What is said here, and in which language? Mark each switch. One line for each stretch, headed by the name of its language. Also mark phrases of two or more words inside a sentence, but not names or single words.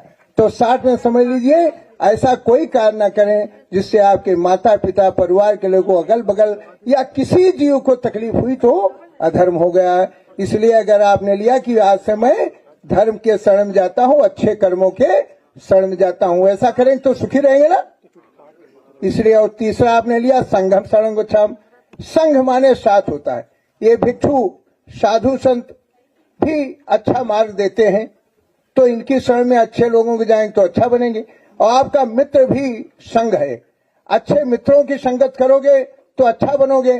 Hindi: तो 60 में समझ लीजिए, ऐसा कोई कार्य न करें जिससे आपके माता पिता, परिवार के लोगों, अगल बगल या किसी जीव को तकलीफ हुई तो अधर्म हो गया। इसलिए अगर आपने लिया कि आज से मैं धर्म के शरण में जाता हूं, अच्छे कर्मों के शरण में जाता हूं, ऐसा करेंगे तो सुखी रहेंगे ना। इसलिए और तीसरा आपने लिया
Pali: संघम शरणं गच्छामि।
Hindi: संघ माने साथ होता है। ये भिक्षु साधु संत भी अच्छा मार्ग देते हैं, तो इनकी शरण में अच्छे लोगों के जाएंगे तो अच्छा बनेंगे। और आपका मित्र भी संघ है, अच्छे मित्रों की संगत करोगे तो अच्छा बनोगे।